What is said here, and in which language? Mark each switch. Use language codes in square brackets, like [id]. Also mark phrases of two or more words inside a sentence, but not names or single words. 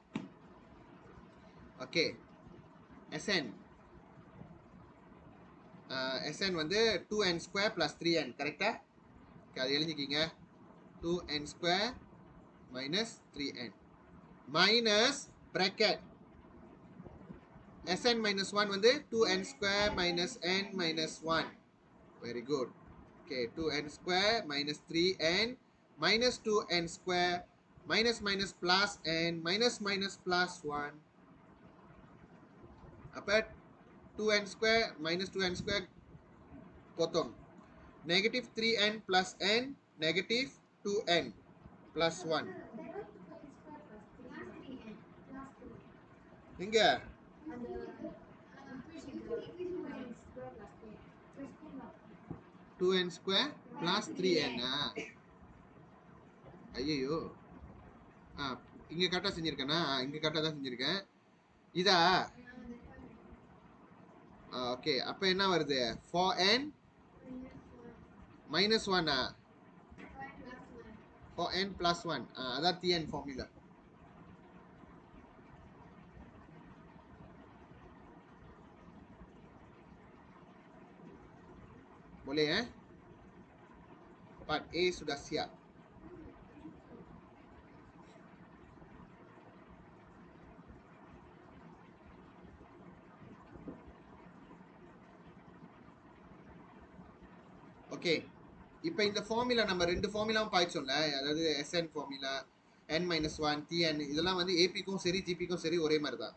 [ta] ஓகே, Sn வந்து [en] 2n square plus 3n [ta] கரெக்டா? அது எழுதிக்கிங்க. [en] 2n square minus 3n minus bracket Sn minus 1 வந்து 2n square minus n minus 1. Very good. Okay, 2n square minus 3n minus 2n square minus minus plus n minus minus plus 1. அப்போ 2n square minus 2n square potong. Negative 3n plus n negative 2n plus 1. இங்க 2n square plus 3n. [ta] ஐயோ, இங்க கரெக்டா செஞ்சிருக்கேனா? இங்க கரெக்டா தான் செஞ்சிருக்கேன். இதா? ஓகே, அப்ப என்ன வருது? [en] 4n minus 1. 4n plus 1. அதான் Tn ஃபார்முலா. [ms] Boleh Part A sudah siap. [ta] ஓகே, இப்போ இந்த ஃபார்முலா நம்ம ரெண்டு ஃபார்முலாவும் பாய்ச்சோம்ல, அதாவது Sn ஃபார்முலா, [en] n minus 1, [ta] Tn, இதெல்லாம் வந்து ஏபிக்கும் சரி ஜிபிக்கும் சரி ஒரே மாதிரி தான்.